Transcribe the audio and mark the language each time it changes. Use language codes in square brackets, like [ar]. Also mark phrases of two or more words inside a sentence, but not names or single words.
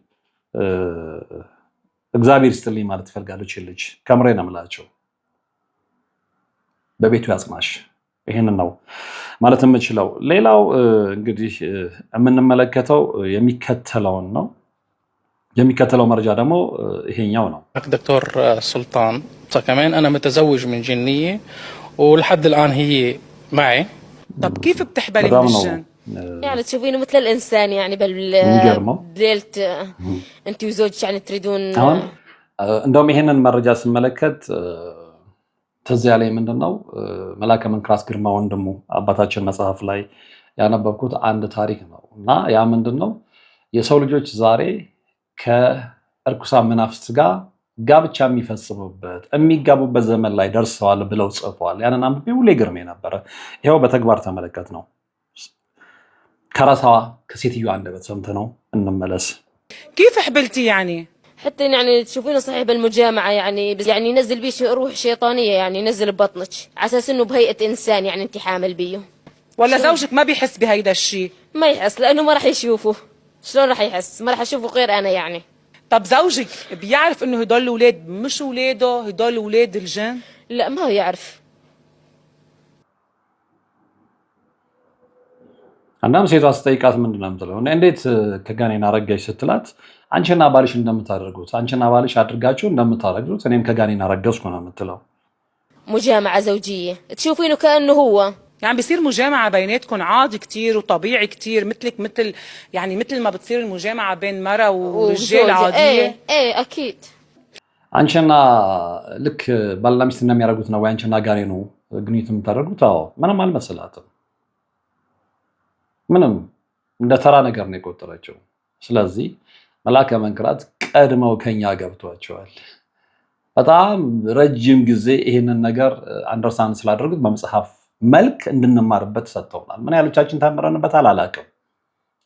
[am] እግዚአብሔር ይስጥልኝ ማለት ትፈልጋለች። ልጅ ከምሬ ነው የምላቸው። በቤቱ ያጽናሽ። ይሄንን ነው ማለት የምችለው። ሌላው እንግዲህ የምንመለከተው የሚከተለውን ነው። የሚከተለው መረጃ ደግሞ ይሄኛው ነው። [ar] دكتور سلطان كمان انا متزوج من جنيه ولحد الان هي معي. طب كيف بتحبلي من الجن؟ يعني تشوفينه مثل الانسان يعني بالليلة انت وزوجك يعني تريدون [am] እንደውም ይሄንን መረጃ ስመለከት ተዚያ ላይ ምንድነው መላከ መንክራስ ግርማ ወንድሙ አባታችን መጽሐፍ ላይ ያነበብኩት አንድ ታሪክ ነው እና ያ ምንድነው የሰው ልጆች ዛሬ ከእርኩሳን መናፍስት ጋር ጋብቻ የሚፈጽሙበት የሚጋቡበት ዘመን ላይ ደርሰዋል ብለው ጽፈዋል። ያንን አንብቤ ሁሌ ግርሜ ነበረ። ይሄው በተግባር ተመለከት ነው። ከራሳዋ ከሴትዮዋ አንደበት ሰምተነው እንመለስ። [ar] كيف حبلتي يعني؟ حتى يعني تشوفينه صحيح بالمجامعة يعني يعني ينزل بيه روح شيطانية يعني ينزل ببطنك على اساس انه بهيئة انسان يعني انت حامل بيه. ولا زوجك ما بيحس بهيدا الشيء؟ ما يحس لانه ما راح يشوفه. شلون راح يحس؟ ما راح اشوفه غير انا يعني. طب زوجك بيعرف انه هدول الاولاد مش اولاده، هدول اولاد الجن؟ لا ما هو يعرف. [am] አንዳም ሴቷ ስትጠይቃት ምንድነው የምትለው? እንዴት ከጋኔን አረጋሽ ስትላት አንቺና ባልሽ እንደምታደርጉት አንቺና ባልሽ አድርጋችሁ እንደምታደርጉት እኔም ከጋኔን አረገዝኩ ነው የምትለው። [ar] مجامعة زوجية تشوفينه كأنه هو يعني بيصير مجامعة بيناتكم عادي كتير وطبيعي كتير مثلك مثل ما بتصير المجامعة بين مرة ورجال عادية؟ ايه اكيد. [am] አንቺና ልክ ባልና ሚስት እንደሚያደርጉት ነው ወይ አንቺና ጋኔኑ ግንኙነት የምታደርጉት? አዎ። ምንም አልመሰላትም። ምንም እንደ ተራ ነገር ነው የቆጠረችው። ስለዚህ መላከ መንክራት ቀድመው ከኛ ገብቷቸዋል። በጣም ረጅም ጊዜ ይሄንን ነገር አንደርስታንድ ስላደረጉት በመጽሐፍ መልክ እንድንማርበት ሰጥተውናል። ምን ያህሎቻችን ተምረንበታል አላውቅም።